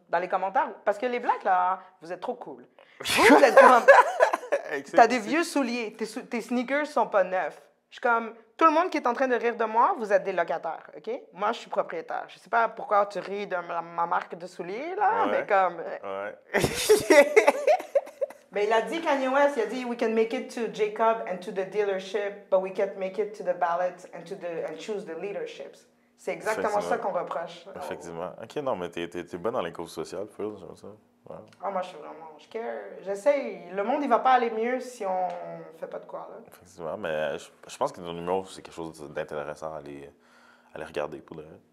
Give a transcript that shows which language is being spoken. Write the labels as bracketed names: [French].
[French] Dans les commentaires, parce que les Blacks, là, vous êtes trop cool. Vous êtes comme, t'as des vieux souliers, tes sneakers sont pas neufs. Je suis comme, tout le monde qui est en train de rire de moi, vous êtes des locataires, OK? Moi, je suis propriétaire. Je sais pas pourquoi tu ris de ma marque de souliers, là, Ouais. mais comme... Ouais. Mais il a dit, [English] Kanye West, il a dit, we can make it to Jacob and to the dealership, but we can't make it to the ballot and choose the leaderships. [French] C'est exactement ça qu'on reproche. Effectivement. OK, non, mais t'es bonne dans les causes sociales, Phil, j'aime ça. Ouais. Ah, moi, je care. J'essaie. Le monde, il va pas aller mieux si on fait pas de quoi, là. Effectivement, mais je pense que ton numéro, c'est quelque chose d'intéressant à aller regarder pour le...